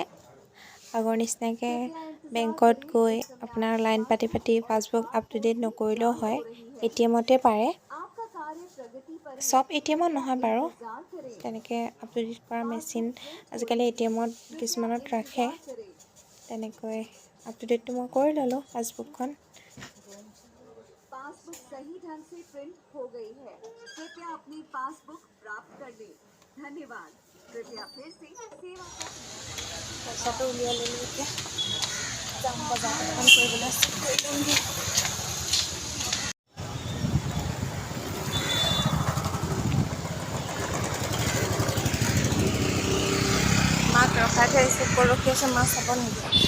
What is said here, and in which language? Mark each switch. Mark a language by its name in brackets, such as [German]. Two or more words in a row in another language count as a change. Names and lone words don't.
[Assamese] আগৰ নিচিনাকৈ বেংকত গৈ আপোনাৰ লাইন পাতি পাছবুক [English] up to date [Assamese] নকৰিলেও হয়, ATMতে পাৰে। চব ATMত নহয় বাৰু, তেনেকৈ [English] up to date [Assamese] কৰা মেচিন আজিকালি ATMত কিছুমানত ৰাখে। তেনেকৈ [English] up to [Assamese] ডেটটো মই কৰি ল'লোঁ পাছবুকখন। [Hindi] पासबुक सही ढंग से प्रिंट हो गई है, कृपया अपनी पासबुक प्राप्त कर लें। धन्यवाद। कृपया फिर से सेवा [Assamese] পইচাটো উলিয়াই ল'লোঁ। এতিয়া যাম বজাৰ এখন কৰিবলৈ, কৰি লওঁগৈ। মাক ৰখাই থৈ আহিছোঁ, ক'ত ৰখি আছে মা চাব নেকি?